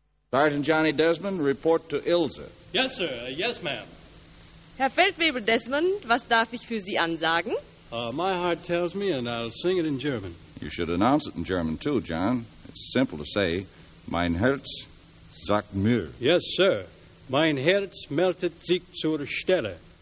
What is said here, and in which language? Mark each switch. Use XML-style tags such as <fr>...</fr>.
<en>Sergeant Johnny Desmond, report to Ilse. Yes, sir. Yes, ma'am.</en> <de>Herr Feldwebel Desmond, was darf ich für Sie ansagen?</de> <en>My heart tells me, and I'll sing it in German. You should announce it in German, too, John. It's simple to say,</en> <de>mein Herz sagt mir.</de> <en>Yes, sir.</en> <de>Mein Herz meldet sich zur Stelle.</de>